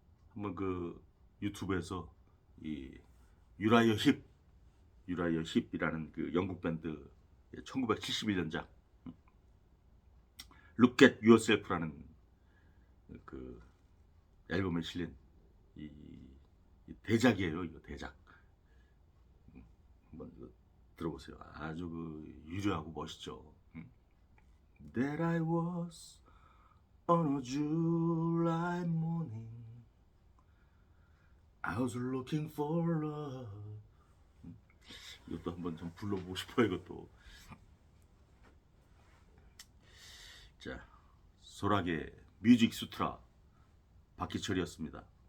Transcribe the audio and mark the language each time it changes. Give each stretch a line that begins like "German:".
Korean: 한번 그 유튜브에서 이 유라이어 힙이라는 그 영국 밴드 1971년작 Look at Yourself라는 그 앨범에 실린 이 대작이에요. 이거 대작. 한번 이거 들어보세요. 아주 그 유려하고 멋있죠.
English: That I was on a July morning, I was looking for love.
Korean: 이것도 한번 좀 불러보고 싶어요. 이것도. 자, 소라게 뮤직 수트라 박희철이었습니다.